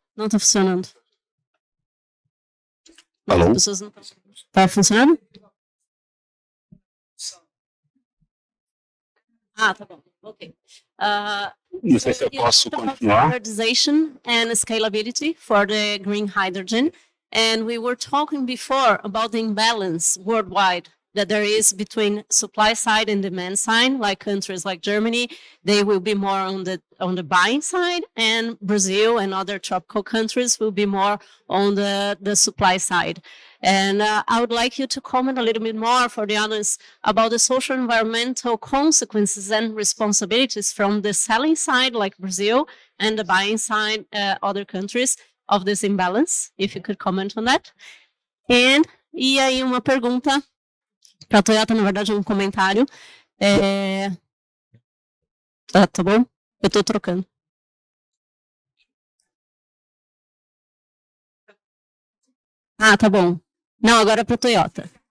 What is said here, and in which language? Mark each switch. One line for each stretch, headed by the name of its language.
Portuguese: Não está funcionando. Alô? Está funcionando? Tá bom, ok. Não sei se eu posso continuar.
English: Standardization and scalability for the green hydrogen. And we were talking before about the imbalance worldwide that there is between supply side and demand side, like countries like Germany, they will be more on the buying side, and Brazil and other tropical countries will be more on the supply side. And I would like you to comment a little bit more for the audience about the social environmental consequences and responsibilities from the selling side, like Brazil, and the buying side, other countries, of this imbalance, if you could comment on that.
Portuguese: E aí uma pergunta para a Toyota, na verdade, um comentário. Tá bom? Eu estou trocando. Tá bom. Não, agora é para a Toyota.